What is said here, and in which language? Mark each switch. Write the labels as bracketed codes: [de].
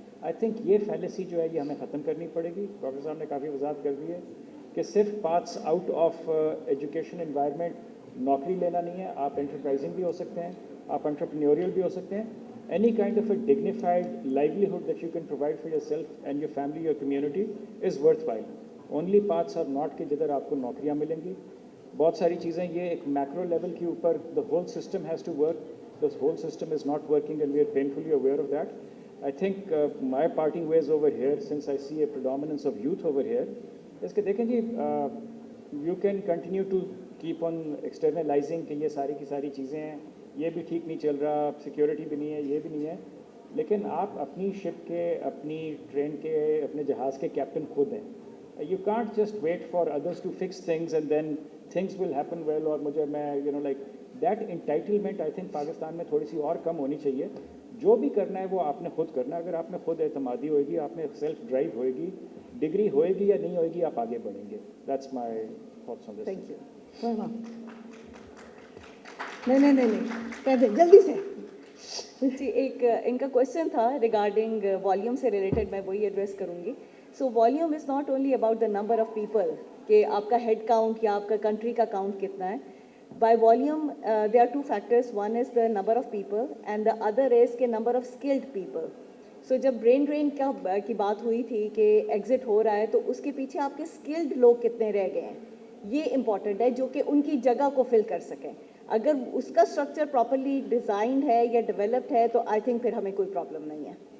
[ur] I think یہ fallacy جو ہے یہ ہمیں ختم کرنی پڑے گی. ڈاکٹر صاحب نے کافی وضاحت کر دی ہے کہ صرف paths out of education environment نوکری لینا نہیں ہے, آپ انٹرپرائزنگ بھی ہو سکتے ہیں, آپ انٹرپرینیوریل بھی ہو سکتے ہیں. [en] Any kind of a dignified livelihood that you can provide for yourself and your family, your community is worthwhile. Only paths are not [ur] کہ جدھر آپ کو نوکریاں ملیں گی. بہت ساری چیزیں یہ ایک میکرو لیول کے اوپر [en] the whole system has to work. The whole system is not working and we are painfully aware of that. I think my parting ways over here, since I see a predominance of youth over here, is [ur] کہ دیکھیں جی [en] you can continue to keep on externalizing [ur] کہ یہ ساری کی ساری چیزیں ہیں, یہ بھی ٹھیک نہیں چل رہا, سیکیورٹی بھی نہیں ہے, [en] یہ بھی نہیں ہے. [ur] لیکن آپ اپنی شپ کے, اپنی ٹرین کے, اپنے جہاز کے کیپٹن خود ہیں. [en] You can't just wait for others to fix things and then things will happen well. [ur] اور مجھے میں [en] like that entitlement I think [ur] Pakistan میں تھوڑی سی اور کم ہونی چاہیے. جو بھی کرنا ہے وہ آپ نے خود کرنا ہے. اگر آپ میں خود اعتمادی ہوئے گی, آپ میں سیلف ڈرائیو ہوئے گی, ڈگری ہوئے گی یا نہیں ہوئے گی, آپ آگے بڑھیں گے. [en] That's my thoughts on this. Thank you. [ur] نہیں کہہ دیں جلدی سے. جی ایک ان کا کوشچن تھا ریگارڈنگ والیوم سے ریلیٹڈ, میں وہی ایڈریس کروں گی. [en] so volume is not only about the number of people [ur] کہ آپ کا ہیڈ کاؤنٹ یا آپ کا کنٹری کا کاؤنٹ کتنا ہے. [en] By volume there are two factors, one is the number of people and the other is کہ number of skilled people. [ur] سو جب برین ڈرین کی بات ہوئی تھی کہ ایگزٹ ہو رہا ہے تو اس کے پیچھے آپ کے اسکلڈ لوگ کتنے رہ گئے ہیں, یہ امپورٹنٹ ہے, جو کہ ان کی جگہ کو فل کر سکیں. اگر اس کا اسٹرکچر پراپرلی ڈیزائنڈ ہے یا ڈیولپڈ ہے تو آئی تھنک پھر ہمیں کوئی پرابلم نہیں ہے.